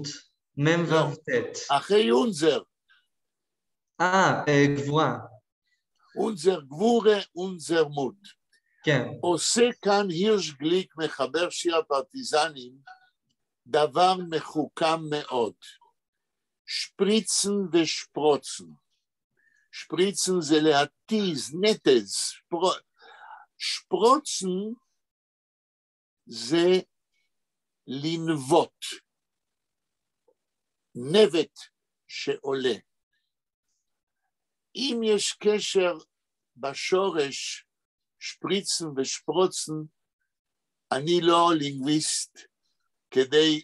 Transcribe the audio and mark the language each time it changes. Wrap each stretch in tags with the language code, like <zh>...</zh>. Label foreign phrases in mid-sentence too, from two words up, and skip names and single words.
<he>מם ובטט. אחרי אונזר. גבורה.</he> <yi>אונזר גבורה, אונזר מות.</yi> <he>כן. עושה כאן הירש גליק, מחבר שיר הפרטיזנים, דבר מחוכם מאוד.</he> <yi>שפריצן ושפרוצן.</yi> <he>שפריצן זה להתיז, נטז. שפרוצן זה לנבוט. נבט שעולה. אם יש קשר בשורש</he> <yi>שפריצן ושפרוצן,</yi> <he>אני לא לינגוויסט כדי</he>